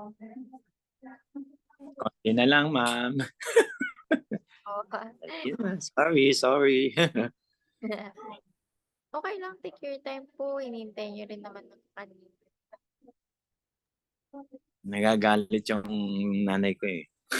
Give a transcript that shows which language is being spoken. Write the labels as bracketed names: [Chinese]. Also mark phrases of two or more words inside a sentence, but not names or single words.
[Filipino] Konti na lang, ma'am. Oh, Sorry. okay lang, [English] take your time po. [Filipino] Hinintay nyo rin naman ng kanina. Nagagalit yung nanay ko eh.